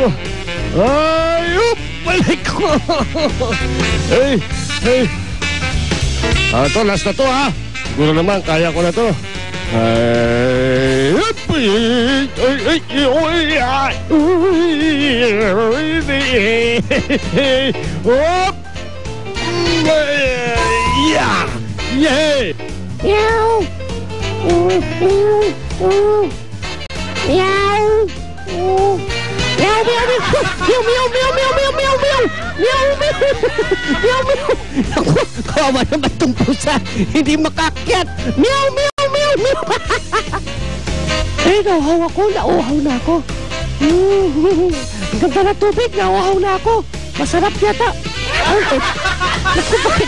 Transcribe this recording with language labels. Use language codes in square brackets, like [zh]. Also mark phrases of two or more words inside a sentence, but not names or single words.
[tl] Ay! Up! Aray ko! Ay! Ay! Ito, last na to, ha? Siguro naman, kaya ko na to. Ay! Up! Ay! Ay! Ay! Ay! Up! Yeah! Yeah! Meow! Meow! Meow, meow, meow! Meow, meow, meow, meow, meow, meow, meow! Meow, meow! Meow, meow! Naku, kawawa naman itong pusa. Hindi makakyat. Meow, meow, meow, meow! Eh, nauhaw ako. Nauhaw na ako. Ang ganda na tubig. Nauhaw na ako. Masarap yata. Ay, naku, bakit?